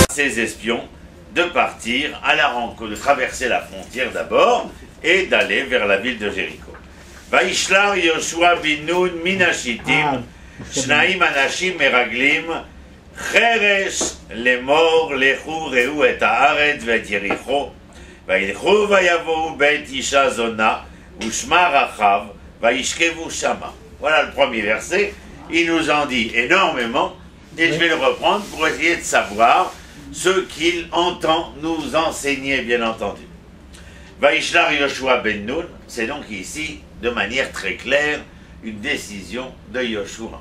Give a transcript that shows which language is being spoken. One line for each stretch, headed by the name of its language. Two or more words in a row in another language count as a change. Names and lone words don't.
French: les espions de partir à la rencontre, de traverser la frontière d'abord et d'aller vers la ville de Jéricho.
Hebrew: וישלח יהושע בן נון מהשטים, שנים אנשים מרגלים, חרש לאמר לכו ראו את הארץ ואת יריחו, וילכו ויבאו בית אשה זונה, ושמה רחב, וישכבו שמה.
French: Voilà le premier verset. Il nous en dit énormément, et je vais le reprendre pour essayer de savoir ce qu'il entend nous enseigner, bien entendu.
Hebrew: וישלח יהושע בן נון,
French: c'est donc ici, de manière très claire, une décision de Yoshua.